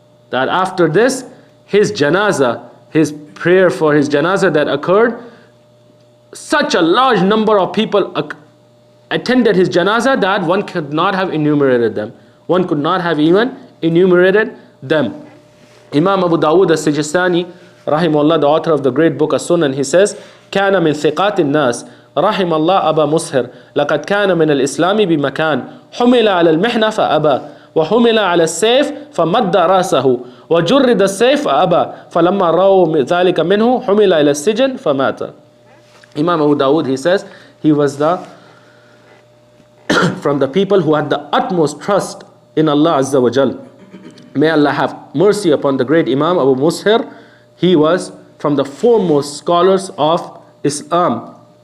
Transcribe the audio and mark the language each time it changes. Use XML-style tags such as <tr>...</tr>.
<en>That after this, his janazah, his prayer for his janazah that occurred, such a large number of people attended his janazah that one could not have enumerated them. One could not have even enumerated them. Imam Abu Dawud al-Sijistani, rahimahullah, the author of the great book As-Sunan, he says,</en> <ar>كان من ثقات الناس رحم الله أبا مسهر لقد كان من الإسلام بمكان حمل على المحنة فأبى وحمل على السيف فمد رأسه وجرد السيف فأبى فلما رأوا ذلك منه حمل إلى السجن فمات.</ar> <en>Imam Abu Dawud, he says, he was from the people who had the utmost trust in Allah Azza wa Jal. May Allah have mercy upon the great Imam Abu Mushir. He was from the foremost scholars of Islam.</en>